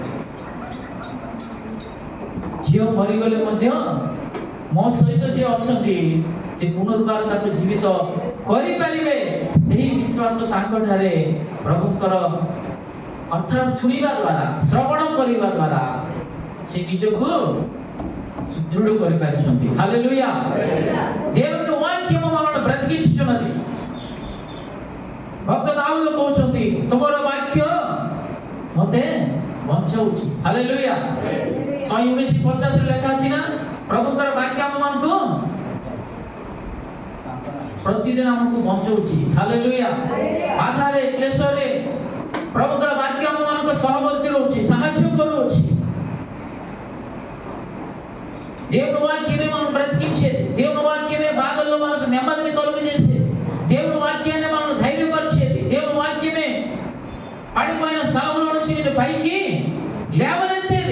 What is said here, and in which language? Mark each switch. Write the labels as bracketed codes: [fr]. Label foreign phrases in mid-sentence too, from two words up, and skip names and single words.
[or] ଝିଅ ମରିଗଲେ ମଧ୍ୟ ମୋ ସହିତ ଯିଏ ଅଛନ୍ତି, ସେ ପୁନର୍ବାର ତାକୁ ଜୀବିତ କରିପାରିବେ। ସେହି ବିଶ୍ୱାସ ତାଙ୍କଠାରେ ପ୍ରଭୁଙ୍କର କଥା ଶୁଣିବା ଦ୍ୱାରା ଶ୍ରବଣ କରିବା ଦ୍ୱାରା ସେ ନିଜକୁ ସୁଦୃଢ଼ କରିପାରିଛନ୍ତି। ହାଲେଲୁୟା। [te] దేవుని వాక్యము మనల్ని బ్రతికించుచున్నది। [or] ଭକ୍ତ ଦାଉଦ କହୁଛନ୍ତି ତୁମର ବାକ୍ୟ ମୋତେ ବଞ୍ଚାଉଛି। ହାଲେଲୁୟା। 119:50 ଲେଖା ଅଛି ନା, ପ୍ରଭୁଙ୍କର ବାକ୍ୟ ଆମମାନଙ୍କୁ ପ୍ରତିଦିନ ଆମକୁ ବଞ୍ଚାଉଛି। ହାଲେଲୁୟା। ବାଧାରେ କ୍ଲେଶରେ ପ୍ରଭୁଙ୍କର ବାକ୍ୟ ଆମମାନଙ୍କ ସହବର୍ତ୍ତୀ ରହୁଛି, ସାହାଯ୍ୟ କରୁଅଛି। [te] దేవుని వాక్యమే మనం బ్రతికించేది, దేవుని వాక్యమే బాధల్లో మనకు నెమ్మదిని కలుగజేసేది, దేవుని వాక్యాన్ని మనం ధైర్యపరిచేది, దేవుని వాక్యమే పడిపోయిన స్థలంలో నుంచి నిన్ను పైకి లేవనెత్తేది।